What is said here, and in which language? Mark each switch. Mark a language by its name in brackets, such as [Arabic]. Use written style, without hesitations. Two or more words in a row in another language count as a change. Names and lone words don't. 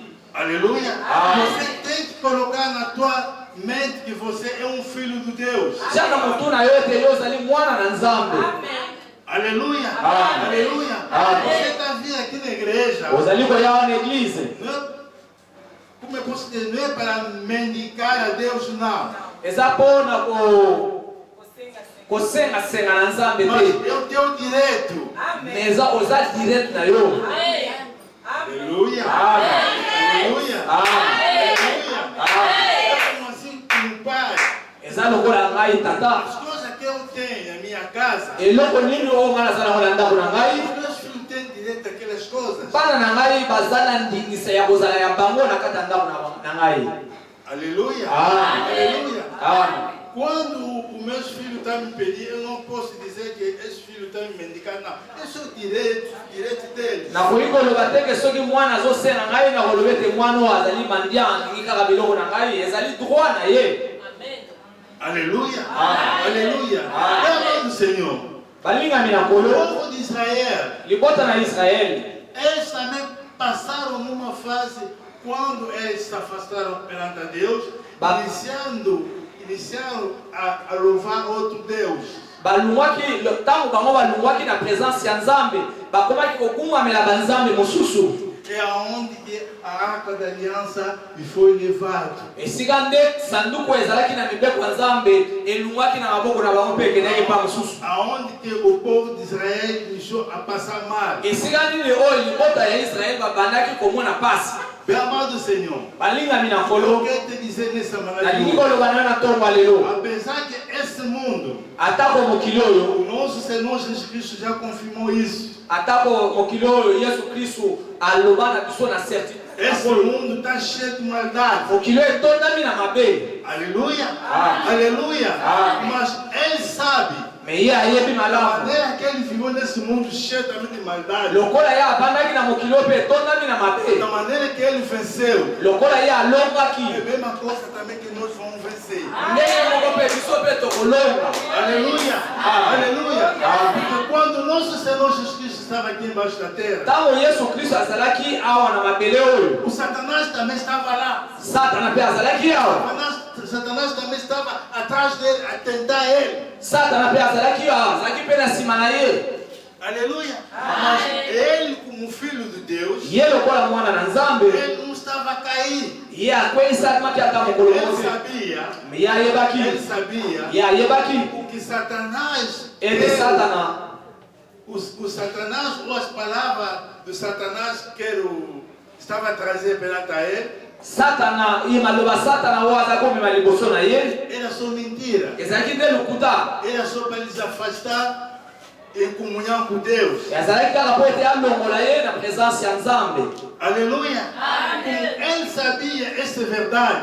[Portuguese] Aleluia. Amém. Você tem que colocar na tua mente que você é um filho de Deus. [Lingala] Tya na motu na yo ete yo ozali mwana na nzambe. [Portuguese] Aleluia. Amém. Aleluia. Amém. Você está vindo aqui na igreja. [Lingala] Ozali koya na eglize. [Portuguese] Não é, como eu posso dizer, não é para mendigar a Deus, não. [Lingala] Eza mpona kosengasenga na nzambe [Portuguese] Mas [Lingala] te. [Portuguese] é o teu direito. [Lingala] Mais oza direct na yo. [Portuguese] Aleluia. Amém. Aleluia. Amém. Aleluia. É como assim com o pai. [Lingala] Eza lokola ngai tata. [Portuguese] As coisas que eu tenho na minha casa, [Lingala] Eloko nini oyo nga naza nango na ndako na ngai, [Portuguese] os meus filhos têm direito àquelas coisas. [Lingala] bana na ngai baza na ndingisa ya kozala ya bango na kati ya ndako na ngai. [Portuguese] Aleluia. Amém. Aleluia. Amém. Quando os meus filhos estão me pedindo, eu não posso dizer que esses filhos estão me mendicando, não. Esse é o direito deles. [Lingala] nakoki koloba teke soki mwana azosenga ngai nakoloba ete mwana oyo azali mandia andingi kaka biloko na ngai ezali droit na ye. [Portuguese] Aleluia. Amém. Aleluia. Amém. É a mão do Senhor. [Lingala] balingami na [Portuguese] O [Lingala] kolo [Portuguese] povo de Israel, [Lingala] libota na Israeli [Portuguese] eles também passaram numa fase quando eles se afastaram perante a Deus, [Lingala] Ba- [Portuguese] iniciaram a louvar outro Deus. [Lingala] balungwaki ntango bango balungwaki na présence ya nzambe bakomaki kokumamela banzambe mosusu. [Portuguese] É aonde que a arca da aliança foi levada. [Lingala] esika nde sanduku ezalaki na mibeko ya nzambe elungwaki na maboko na bango mpe ekendaki mpa mosusu. [Portuguese] Aonde que o povo de Israel iniciou a passar mal. [Lingala] esika nini oyo libota ya Israeli babandaki komona pasi. [Portuguese] Bem amado Senhor, [Lingala] balingami na [Portuguese] eu [Lingala] kolo [Portuguese] quero te dizer nessa [Lingala] nalingi [Portuguese] manhã, [Lingala] koloba nayo na ntongo ya lelo [Portuguese] apesar que esse mundo, [Lingala] atako mokili oyo [Portuguese] o nosso Senhor Jesus Cristo já confirmou isso. [Lingala] atako mokili oyo yesu kristu aloba na biso na [Portuguese] Esse [Lingala] certitude [Portuguese] mundo está cheio de maldade. [Lingala] mokili oyo etondami na mabe. [Portuguese] Aleluia. Aleluia. Mas ele sabe. [French] Mais il y a yebi [Portuguese] A [Lingala] malamu. [Portuguese] maneira que ele viveu nesse mundo cheio também de maldade. [Lingala] Lokola ya abandaki na mokili pe tondami na [Portuguese] Da [Lingala] mabe. [Portuguese] maneira que ele venceu. [Lingala] Lokola ya [Portuguese] É a [Lingala] alongaki. [Portuguese] mesma coisa também que nós vamos vencer. [Lingala] Ndenge moko pe biso pe tokolonga. [Portuguese] Aleluia. Aleluia. Porque quando nosso Senhor Jesus Cristo estava aqui embaixo da terra, [Lingala] Tango Yesu Kristo azalaki awa na mabele oyo. [Portuguese] o Satanás também estava lá. [Lingala] Satana pe azalaki awa. [Portuguese] Satanás também estava atrás dele, a tentar ele. [Lingala] Satana pe azalaki awa. Azalaki pe na nsima na ye. [Portuguese] Aleluia. Mas ele, como filho de Deus, [Lingala] Ye lokola mwana na Nzambe. [Portuguese] ele não estava a cair. [Lingala] Ye akweyisaki maki ata mokolo [Portuguese] Ele [Lingala] mose. [Portuguese] sabia, [Lingala] Mais ye ayebaki. [Portuguese] ele sabia [Lingala] Ye ayebaki. [Portuguese] o que Satanás, [Lingala] Ete Satana. [Portuguese] o Satanás, ou as palavras do Satanás que estava a trazer perante a ele, [Lingala] Satana, ye maloba Satana oyo aza komema liboso na ye. [Portuguese] era só mentira. [Lingala] Ezalaki nde lokuta. [Portuguese] Era só para eles afastar em comunhão com Deus. [Lingala] Ezalaki kaka po ete alongola ye na présence ya Nzambe. [Portuguese] Aleluia. Como ele sabia essa verdade.